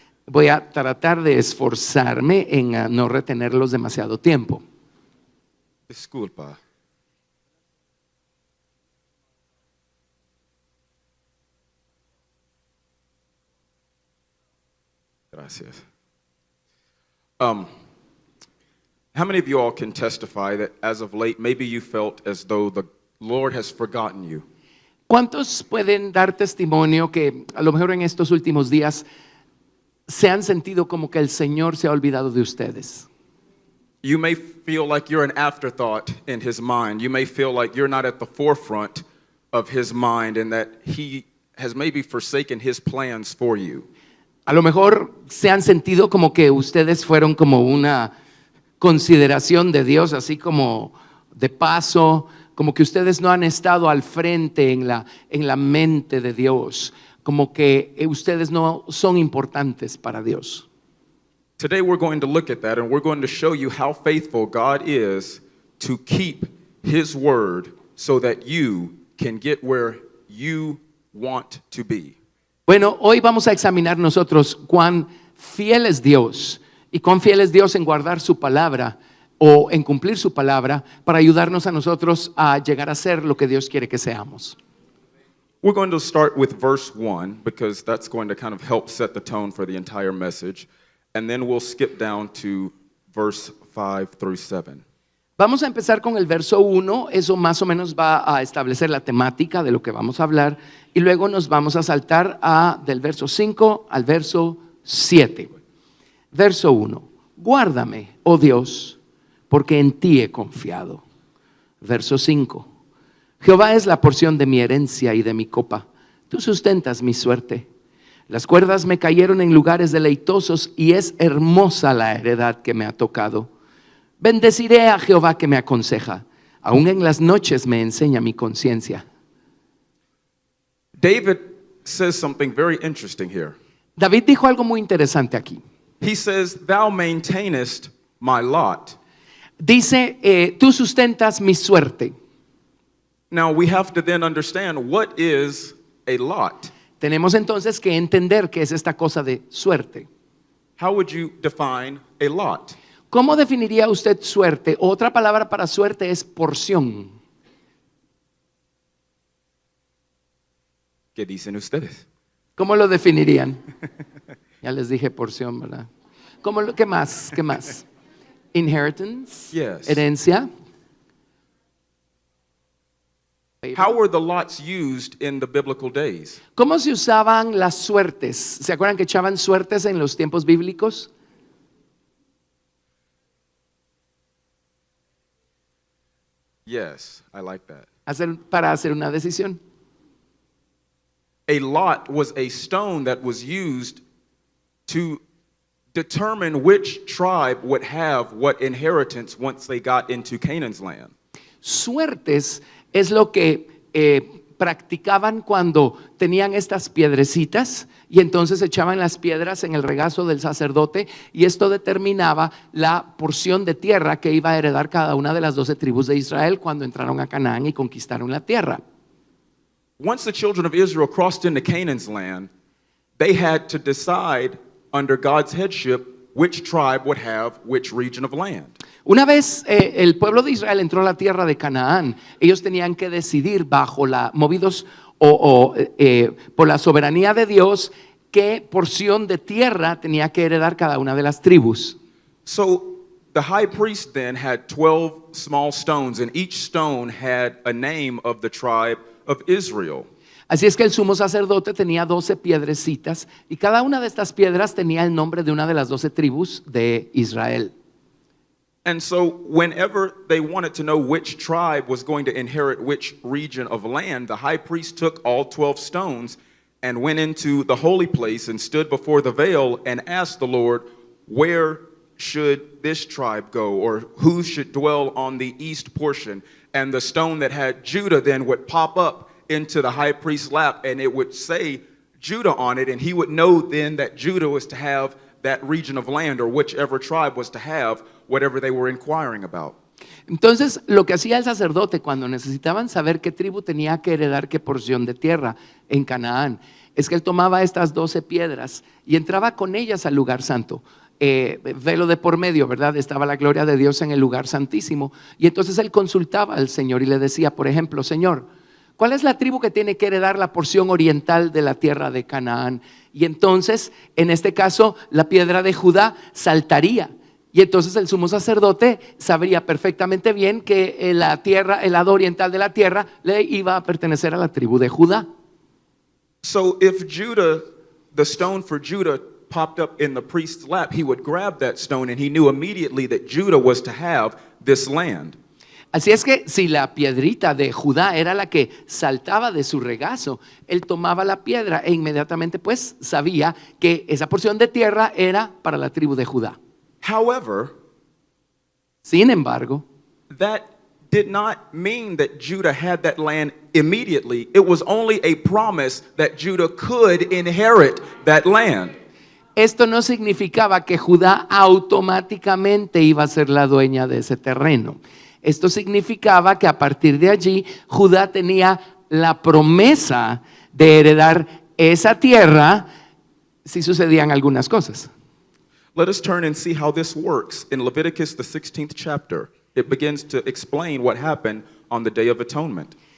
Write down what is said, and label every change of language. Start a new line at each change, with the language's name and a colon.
Spanish: Voy a tratar de esforzarme en no retenerlos demasiado tiempo. Disculpa. Gracias.
English: How many of you all can testify that as of late, maybe you felt as though the Lord has forgotten you?
Spanish: ¿Cuántos pueden dar testimonio que a lo mejor en estos últimos días se han sentido como que el Señor se ha olvidado de ustedes?
English: You may feel like you're an afterthought in His mind. You may feel like you're not at the forefront of His mind and that He has maybe forsaken His plans for you.
Spanish: A lo mejor se han sentido como que ustedes fueron como una consideración de Dios, así como de paso, como que ustedes no han estado al frente en la mente de Dios, como que ustedes no son importantes para Dios.
English: Today we're going to look at that and we're going to show you how faithful God is to keep His word so that you can get where you want to be.
Spanish: Bueno, hoy vamos a examinar nosotros cuán fiel es Dios y cuán fiel es Dios en guardar su palabra o en cumplir su palabra para ayudarnos a nosotros a llegar a ser lo que Dios quiere que seamos.
English: We're going to start with verse 1 because that's going to kind of help set the tone for the entire message. And then we'll skip down to verse 5 through 7.
Spanish: Vamos a empezar con el verso 1, eso más o menos va a establecer la temática de lo que vamos a hablar y luego nos vamos a saltar del verso 5 al verso 7. Verso 1, guárdame, oh Dios, porque en ti he confiado. Verso 5, Jehová es la porción de mi herencia y de mi copa, tú sustentas mi suerte. Las cuerdas me cayeron en lugares deleitosos y es hermosa la heredad que me ha tocado. Bendeciré a Jehová que me aconseja, aún en las noches me enseña mi conciencia.
English: David says something very interesting here.
Spanish: David dijo algo muy interesante aquí.
English: He says, thou maintainest my lot.
Spanish: Dice, tú sustentas mi suerte.
English: Now we have to then understand what is a lot.
Spanish: Tenemos entonces que entender qué es esta cosa de suerte.
English: How would you define a lot?
Spanish: ¿Cómo definiría usted suerte? Otra palabra para suerte es porción. ¿Qué dicen ustedes? ¿Cómo lo definirían? Ya les dije porción, ¿verdad? ¿Qué más? ¿Qué más?
English: Inheritance. Yes.
Spanish: Herencia.
English: How were the lots used in the biblical days?
Spanish: ¿Cómo se usaban las suertes? ¿Se acuerdan que echaban suertes en los tiempos bíblicos?
English: Yes, I like that.
Spanish: Para hacer una decisión.
English: A lot was a stone that was used to determine which tribe would have what inheritance once they got into Canaan's land.
Spanish: Suertes es lo que practicaban cuando tenían estas piedrecitas y entonces echaban las piedras en el regazo del sacerdote y esto determinaba la porción de tierra que iba a heredar cada una de las 12 tribus de Israel cuando entraron a Canaán y conquistaron la tierra.
English: Once the children of Israel crossed into Canaan's land, they had to decide under God's headship which tribe would have which region of land.
Spanish: Una vez el pueblo de Israel entró a la tierra de Canaán, ellos tenían que decidir movidos por la soberanía de Dios, qué porción de tierra tenía que heredar cada una de las tribus.
English: So the high priest then had 12 small stones, and each stone had a name of the tribe of Israel.
Spanish: Así es que el sumo sacerdote tenía 12 piedrecitas y cada una de estas piedras tenía el nombre de una de las 12 tribus de Israel.
English: And so whenever they wanted to know which tribe was going to inherit which region of land, the high priest took all 12 stones and went into the holy place and stood before the veil and asked the Lord, where should this tribe go, or who should dwell on the east portion? And the stone that had Judah then would pop up into the high priest's lap, and it would say Judah on it, and he would know then that Judah was to have that region of land, or whichever tribe was to have whatever they were inquiring about.
Spanish: Entonces, lo que hacía el sacerdote cuando necesitaban saber qué tribu tenía que heredar qué porción de tierra en Canaán, es que él tomaba estas 12 piedras y entraba con ellas al lugar santo. Velo de por medio, ¿verdad? Estaba la gloria de Dios en el lugar santísimo. Y entonces él consultaba al Señor y le decía, por ejemplo, Señor, ¿cuál es la tribu que tiene que heredar la porción oriental de la tierra de Canaán? Y entonces, en este caso, la piedra de Judá saltaría. Y entonces el sumo sacerdote sabría perfectamente bien que la tierra, el lado oriental de la tierra, le iba a pertenecer a la tribu de Judá.
English: So if Judah, the stone for Judah, popped up in the priest's lap, he would grab that stone, and he knew immediately that Judah was to have this land.
Spanish: Así es que si la piedrita de Judá era la que saltaba de su regazo, él tomaba la piedra e inmediatamente pues sabía que esa porción de tierra era para la tribu de Judá.
English: However,
Spanish: sin embargo,
English: that did not mean that Judah had that land immediately. It was only a promise that Judah could inherit that land.
Spanish: Esto no significaba que Judá automáticamente iba a ser la dueña de ese terreno. Esto significaba que a partir de allí Judá tenía la promesa de heredar esa tierra si sucedían algunas cosas.
English: Let us turn and see how this works in Leviticus, the 16th chapter. It begins to explain what happened on the Day of Atonement.